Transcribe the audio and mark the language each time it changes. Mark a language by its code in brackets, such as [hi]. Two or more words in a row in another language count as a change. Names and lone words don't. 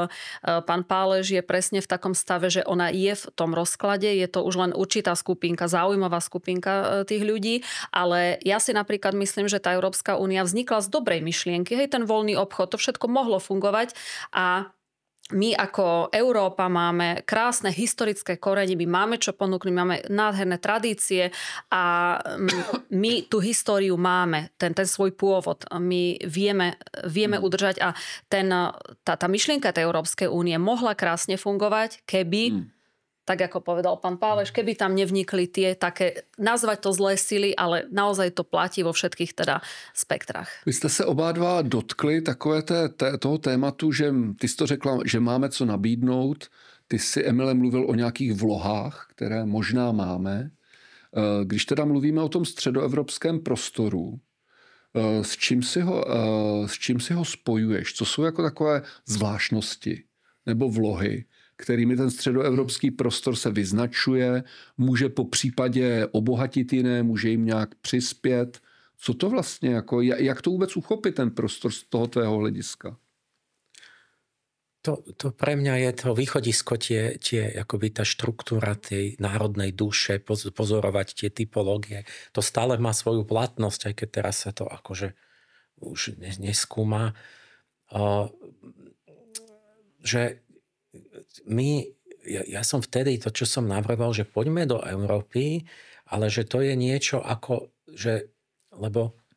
[sk] pán Pálež, je presne v takom stave, že ona je v tom rozklade, je to už len určitá skupinka, záujmová skupinka tých ľudí, ale ja si napríklad myslím, že tá Európska únia vznikla z dobrej myšlienky, hej, ten voľný obchod, to všetko mohlo fungovať a my ako Európa máme krásne historické korene, my máme čo ponúknuť, máme nádherné tradície a my tú históriu máme, ten svoj pôvod. My vieme udržať a tá myšlienka tej Európskej únie mohla krásne fungovať, keby, tak ako povedal pán Páleš, keby tam nevnikli tie také, nazvať to zlé sily, ale naozaj to platí vo všetkých teda spektrách. [cs] Vy jste se oba dva dotkli takové toho tématu, že ty jsi to řekla, že máme co nabídnout. Ty jsi, Emile, mluvil o nějakých vlohách, které možná máme. Když teda mluvíme o tom středoevropském prostoru, s čím si ho spojuješ? Co jsou jako takové zvláštnosti nebo vlohy, kterými ten středoevropský prostor se vyznačuje, může po případě obohatit jiné, může jim nějak přispět. Co to vlastně, jako, jak to vůbec uchopit ten prostor z toho tvého hlediska? [sk] To pre mňa je to východisko, akoby tá štruktúra tej národnej duše, pozorovať tie typológie. To stále má svoju platnosť, aj keď teraz sa to akože už neskúma. Že ja som vtedy to, čo som navrhoval, že poďme do Európy, ale že to je niečo ako, že, lebo